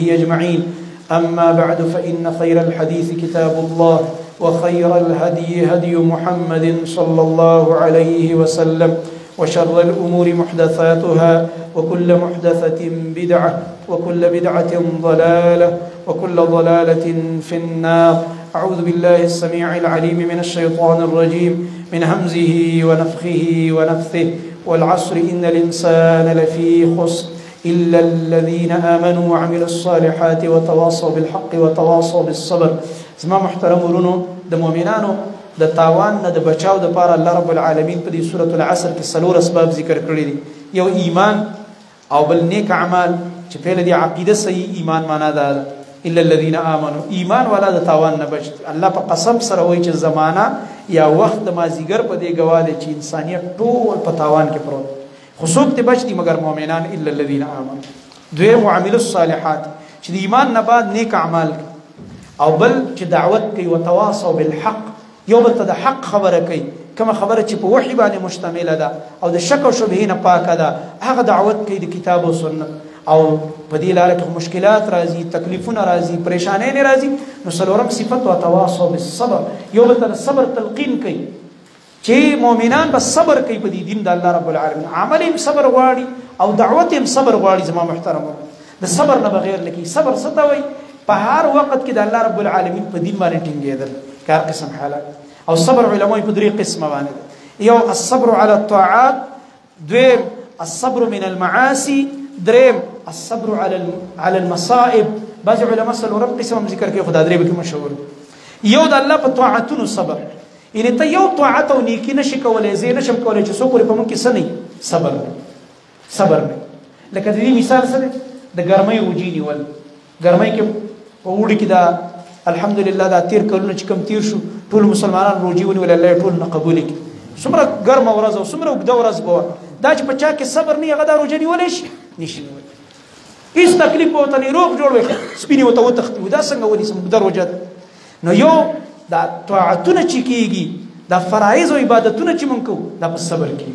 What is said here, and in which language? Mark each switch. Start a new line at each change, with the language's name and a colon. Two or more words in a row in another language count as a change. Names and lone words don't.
Arabic: أجمعين أما بعد فإن خير الحديث كتاب الله وخير الهدي هدي محمد صلى الله عليه وسلم وشر الأمور محدثاتها وكل محدثة بدعة وكل بدعة ضلالة وكل ضلالة في النار أعوذ بالله السميع العليم من الشيطان الرجيم من همزه ونفخه ونفثه والعصر إن الإنسان لفي خسر إلا الذين آمنوا وعملوا الصالحات وتواصوا بالحق وتواصوا بالصبر
Pashto: زما محترم ورونو د مؤمنانو د تاوان نه د بچاو د پاره الله رب العالمین په دې سورۃ العصر کې څلور اسباب ذکر کړی دي یو ایمان او بل نیک اعمال چې په لدی عقیده صحیح ایمان معنا ده
Arabic: الا الذين امنوا
Pashto: ایمان ولا د تاوان نه بچ الله په قسم سره وایي چې زمانہ یا وخت د مازیګر په دې گواله چې انسانیت ټول په تاوان کې پروت خصوص ته بچ دي مگر مؤمنان
Arabic: الا الذين امنوا
Pashto: دوی
Arabic: معامل الصالحات
Pashto: چې ایمان نه بعد نیک اعمال او بل چې دعوت کوي
Arabic: وتواصوا بالحق
Pashto: یو بل ته د حق خبره کوي کوم خبره چې په وحي باندې مشتمله ده او د شک او شبهه نه پاکه ده هغه دعوت کوي د کتاب او سنت او په دې لاره کې مشکلات راځي تکلیفونه راځي پریشانې نه راځي نو څلورم صفت
Arabic: وتواصوا بالصبر
Pashto: یو بل ته صبر تلقین کوي چې مؤمنان به صبر کوي په دې دین د الله
Arabic: رب العالمین
Pashto: عمل هم صبر غواړي او دعوت هم صبر غواړي زما محترم د صبر نه بغیر لکه صبر ستوي په هر وخت کې د الله
Arabic: رب العالمین
Pashto: په دین باندې ټینګېدل کار قسم حالات او صبر علماء په درې قسمه باندې یو
Arabic: الصبر على الطاعات
Pashto: دویم
Arabic: الصبر من المعاصي
Pashto: دریم
Arabic: الصبر على المصائب
Pashto: بعض علماء څلورم قسم ذکر کوي خدای درې به مشهور یو د الله په طاعتونو صبر یعنی ته یو طاعت او نیکی نشي کولای زه نشم کولای چې څوک په مونږ کې سني صبر صبر مې لکه د دې مثال څه دی د ګرمۍ روجې نیول ګرمۍ کې په اوړي کې دا الحمدلله دا تیر کلونه چې کوم تیر شو ټول مسلمانان روجې ونیول الله ټول نه قبول کړي څومره ګرمه ورځ او څومره اوږده ورځ به وه دا چې په چا کې صبر نه هغه دا روجه نیولی شي نشي نیولی هېڅ تکلیف به ورته نه روغ جوړ وي سپینې ورته وتښتي دا څنګه ونیسم اوږده روجه ده نو یو دا طاعتونه چې کېږي دا فرایض او عبادتونه چې مونږ کوو دا په صبر کېږي